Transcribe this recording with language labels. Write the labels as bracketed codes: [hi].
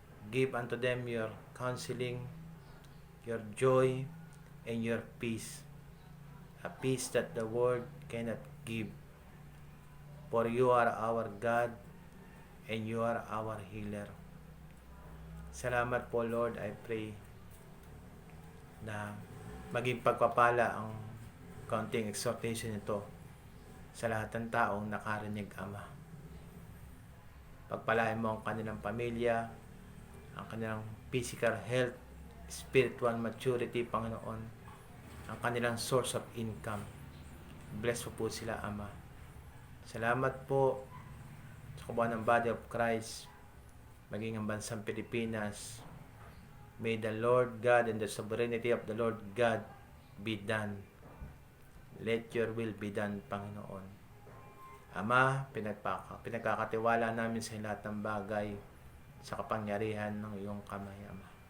[en] Give unto them your counseling, your joy, and your peace, a peace that the world cannot give. For you are our God, and you are our healer. [tl] Salamat po, Lord. [en] I pray [tl] na maging pagpapala ang kaunting exhortation nito sa lahat ng taong nakarinig, Ama. Pagpalain mo ang kanilang pamilya, ang kanilang physical health, spiritual maturity, Panginoon, ang kanilang source of income. Bless po sila, Ama. Salamat po sa kabuuan ng Body of Christ, maging ang bansang Pilipinas. [en] May the Lord God and the sovereignty of the Lord God be done. Let your will be done, Panginoon. [tl] Ama, pinagkakatiwala namin sa lahat ng bagay sa kapangyarihan ng iyong kamay, Ama.